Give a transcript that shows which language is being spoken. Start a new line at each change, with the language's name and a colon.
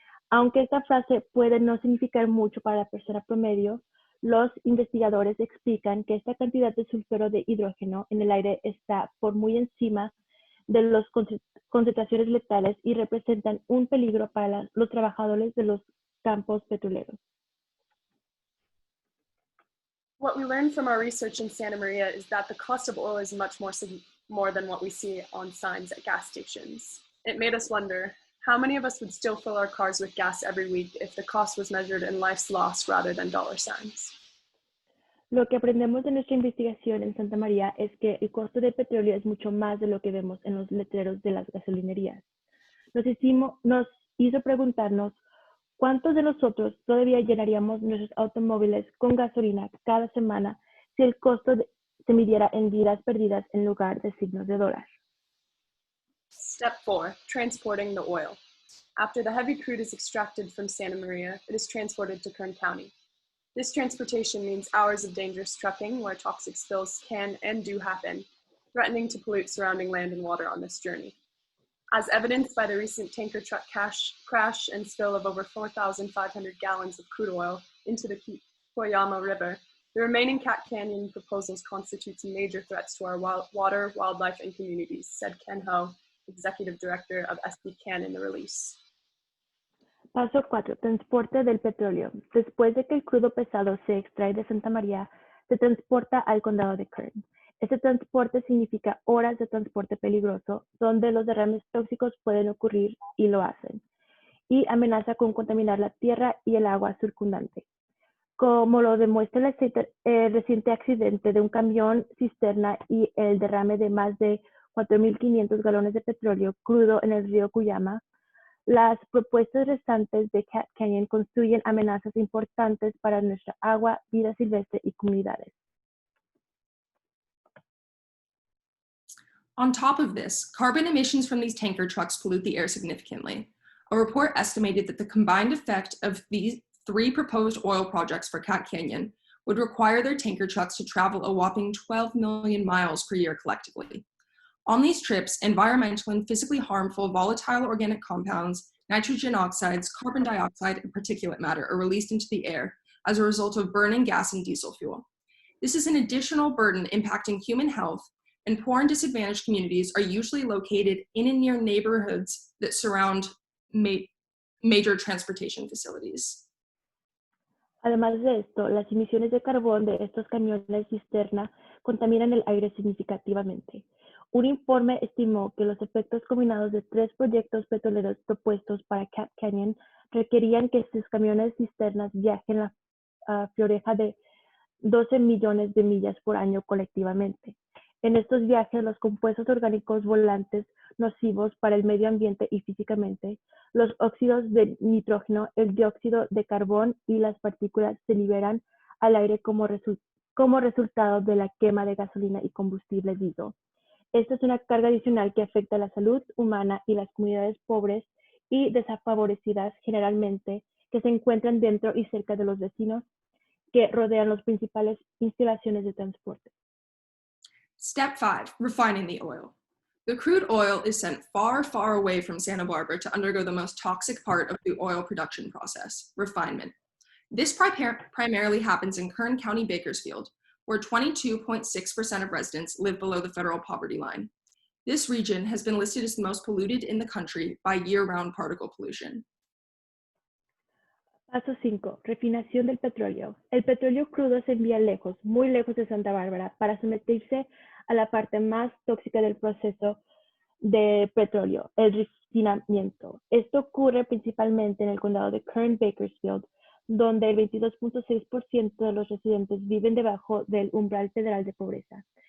Spanish: Aunque esta frase puede no significar mucho para la persona promedio, los investigadores explican que esta cantidad de sulfuro de hidrógeno en el aire está por muy encima de las concentraciones letales y representan un peligro para los trabajadores de los campos petroleros.
English: What we learned from our research in Santa Maria is that the cost of oil is much more than what we see on signs at gas stations. It made us wonder, how many of us would still fill our cars with gas every week if the cost was measured in life's loss rather than dollar signs?
Spanish: Lo que aprendemos de nuestra investigación en Santa María es que el costo de petróleo es mucho más de lo que vemos en los letreros de las gasolinerías. nos hizo preguntarnos cuántos de nosotros todavía llenaríamos nuestros automóviles con gasolina cada semana si el costo se midiera en vidas perdidas en lugar de signos de dólar.
English: Step 4, transporting the oil. After the heavy crude is extracted from Santa Maria, it is transported to Kern County. This transportation means hours of dangerous trucking where toxic spills can and do happen, threatening to pollute surrounding land and water on this journey. As evidenced by the recent tanker truck crash and spill of over 4,500 gallons of crude oil into the Koyama River, the remaining Cat Canyon proposals constitutes major threats to our water, wildlife, and communities, said Ken Ho, Executive Director of SB Can in the release.
Spanish: Paso 4. Transporte del petróleo. Después de que el crudo pesado se extrae de Santa María, se transporta al condado de Kern. Este transporte significa horas de transporte peligroso, donde los derrames tóxicos pueden ocurrir y lo hacen, y amenaza con contaminar la tierra y el agua circundante. Como lo demuestra el reciente accidente de un camión cisterna y el derrame de más de 4.500 galones de petróleo crudo en el río Cuyama, las propuestas restantes de Cat Canyon constituyen amenazas importantes para nuestra agua, vida silvestre y comunidades.
English: On top of this, carbon emissions from these tanker trucks pollute the air significantly. A report estimated that the combined effect of these 3 proposed oil projects for Cat Canyon would require their tanker trucks to travel a whopping 12 million miles per year collectively. On these trips, environmental and physically harmful volatile organic compounds, nitrogen oxides, carbon dioxide, and particulate matter are released into the air as a result of burning gas and diesel fuel. This is an additional burden impacting human health, and poor and disadvantaged communities are usually located in and near neighborhoods that surround major transportation facilities.
Spanish: Además de esto, las emisiones de carbón de estos camiones cisterna contaminan el aire significativamente. Un informe estimó que los efectos combinados de 3 proyectos petroleros propuestos para Cat Canyon requerían que sus camiones cisternas viajen la floreja de 12 millones de millas por año colectivamente. En estos viajes, los compuestos orgánicos volantes nocivos para el medio ambiente y físicamente, los óxidos de nitrógeno, el dióxido de carbón y las partículas se liberan al aire como resultado de la quema de gasolina y combustible diésel. Esta es una carga adicional que afecta a la salud humana y las comunidades pobres y desfavorecidas generalmente que se encuentran dentro y cerca de los vecinos que rodean las principales instalaciones de transporte.
English: Step 5, refining the oil. The crude oil is sent far, far away from Santa Barbara to undergo the most toxic part of the oil production process, refinement. This primarily happens in Kern County, Bakersfield, where 22.6% of residents live below the federal poverty line. This region has been listed as the most polluted in the country by year-round particle pollution.
Spanish: Paso 5. Refinación del petróleo. El petróleo crudo se envía lejos, muy lejos de Santa Bárbara, para someterse a la parte más tóxica del proceso de petróleo, el refinamiento. Esto ocurre principalmente en el condado de Kern-Bakersfield, donde el 22.6% de los residentes viven debajo del umbral federal de pobreza.